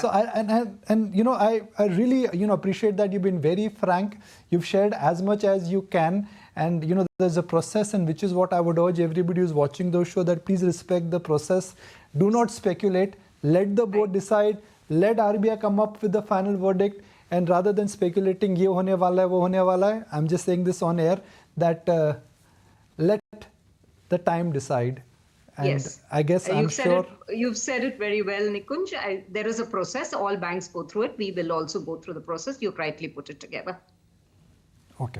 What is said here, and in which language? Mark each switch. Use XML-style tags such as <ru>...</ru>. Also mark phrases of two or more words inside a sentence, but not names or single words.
<en>So I really appreciate that you've been very frank. You've shared as much as you can, and there's a process, and which is what I would urge everybody who's watching those show, that please respect the process. Do not speculate. Let the board decide. Let RBI come up with the final verdict, and rather than speculating,</en> <hi>ये होने वाला है, वो होने वाला है,</hi> <en>I'm just saying this on air that let the time decide, And yes. I guess I'm sure. You've said it very well, Nikunj. There is a process. All banks go through it. We will also go through the process. You rightly put it together. Okay.</en>